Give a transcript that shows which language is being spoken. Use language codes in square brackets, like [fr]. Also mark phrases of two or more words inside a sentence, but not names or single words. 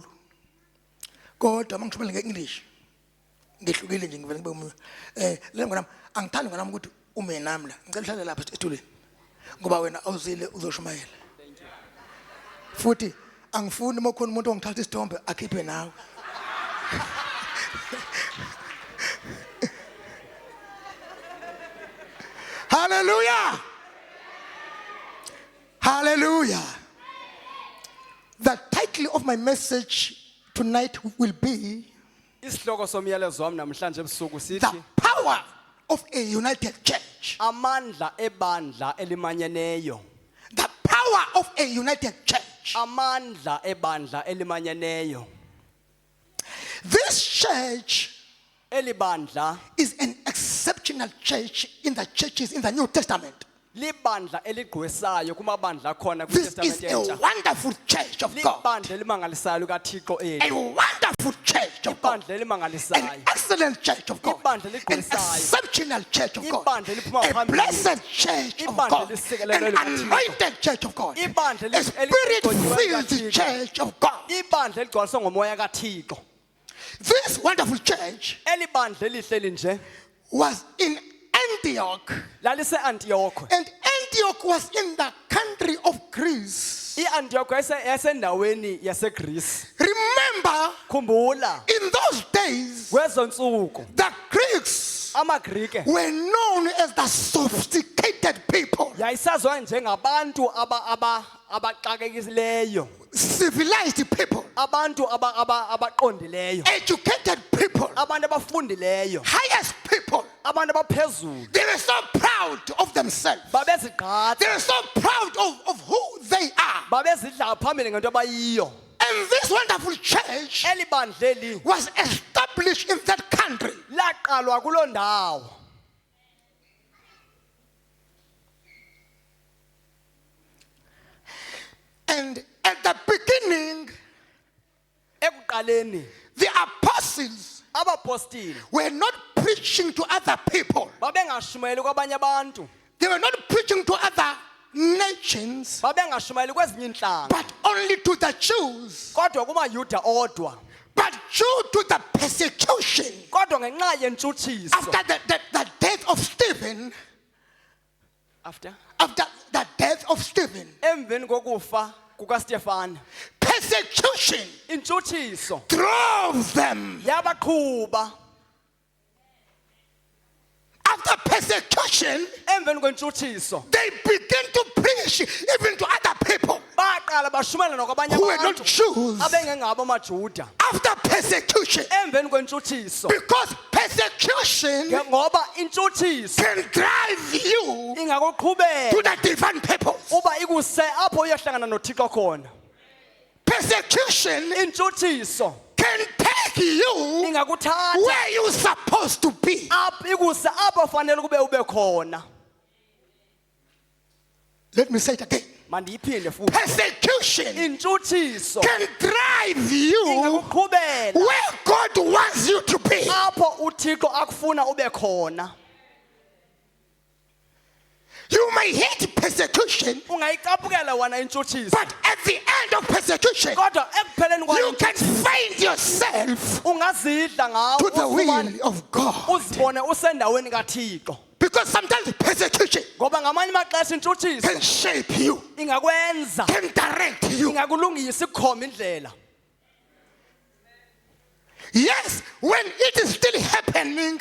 [nd] Kodwa mangishumayela ngeEnglish ngehlukile nje ngivele ngibe umuntu. Le ngona angithandi ngona ukuthi ume nami la. Ngicela uhlale lapha esithuleni. Ngoba wena awuzile uzoshumayela. Futhi angifuni uma khona umuntu ongithatha isithombe akhiphe nawe. Hallelujah. Hallelujah. [en] The title of my message tonight will be [xh] Isihloko somyalezo wami namhlanje ebusuku [en] the [xh] sithi [en] power of a united church. [xh] amandla ebandla elimanyeneyo. [en] The power of a united church. [xh] Amandla ebandla elimanyeneyo. [en] This church [xh] Elibandla [en] is an exceptional church in the churches in the New Testament. [xh] libandla eligqwesayo kumabandla khona [en] This [xh] kwiTestament [en] is a [xh] entsha. [en] wonderful church of God. [xh] Libandla elimangalisayo likaThixo [en] A [xh] eli. [en] wonderful church of God. [xh] Ibandla elimangalisayo. [en] An excellent church of God. [xh] Ibandla [en] An [xh] eligqwesayo. [en] exceptional church of God. [xh] Ibandla eliphuma [en] A [xh] phambili. [en] blessed church of [xh] Ibandla [en] God. [xh] elisikelelwe [en] An [xh] likaThixo. [en] anointed church of God. [xh] Ibandla [en] A spirit-filled [xh] eligcwele [en] church of God. [xh] Ibandla eligcwaliswe ngomoya kaThixo. [en] This wonderful church [xh] Elibandla elihleli nje [en] was in Antioch. [xh] lalise-Antiokhwe. [en] And Antioch was in the country of Greece. [xh] I-Antioch yasendaweni yaseGreece. [en] Remember, [xh] Khumbula [en] in those days, [xh] kwezo ntsuku [en] the Greeks [xh] amaGrike [en] were known as the sophisticated people, [xh] yayisaziwa njengabantu abaxakekileyo, [en] civilized people, [xh] abantu abaqondileyo, [en] educated people, [xh] abantu abafundileyo, [en] highest people. [xh] abantu abaphezulu. [en] They were so proud of themselves. They [xh] Babezigqatha, [en] were so proud of who they are. [xh] babezidla phambili ngento abayiyo. [en] And this wonderful church [xh] Elibandleli [en] was established in that country. [xh] laqalwa kuloo ndawo. [en] And at the beginning, [xh] Ekuqaleni [en] the apostles [xh] abapostile [en] were not preaching to other people. [xh] babengashumayeli kwabanye abantu, [en] They were not preaching to other nations, [xh] babengashumayeli kwezinye iintlanga, [en] but only to the Jews. [xh] kodwa kumaYuda odwa, [en] But due to the persecution [xh] kodwa ngenxa yentshutshiso. [en] after the death of Stephen, After after the death of Stephen, [xh] emveni kokufa kukaStefane, [en] persecution persecution [xh] intshutshiso [en] drove them. [xh] yabaqhuba. [en] After persecution, [xh] Emveni kwentshutshiso [en] they began to preach even to other people [xh] baqala bashumela nakwabanye [en] who were not [xh] abantu [en] Jews. [xh] abengengabo amaJuda. [en] After persecution, [xh] Emveni kwentshutshiso [en] because persecution [xh] ngoba intshutshiso [en] can drive you to [xh] ingakuqhubela [en] the divine purpose. [xh] uba ikuse apho uyohlangana noThixo khona. [en] Persecution [xh] Intshutshiso [en] can take you [xh] ingakuthatha [en] where you're supposed to be. [xh] apho ikuse apho fanele ube khona. [en] Let me say it again. [xh] Mandiyiphinde futhi. [en] Persecution [xh] Intshutshiso [en] can drive you [xh] ingakuqhubela [en] where God wants you to be. [xh] apho uThixo akufuna ube khona. [en] You may hate persecution, [xh] Ungayicaphukela wena intshutshiso, [en] but at the end of persecution, [xh] kodwa ekupheleni [en] you [xh] kwayo [en] can find yourself [xh] ungazidla ngawo [en] to the [xh] ufumane [en] will of God. [xh] uzibone usendaweni kaThixo. [en] Because sometimes persecution [xh] Ngoba ngamanye amaxesha intshutshiso [en] can shape you, [xh] ingakwenza [en] can direct you. [xh] ingakulungisa ikukhomba indlela. [en] Yes, when it is still happening,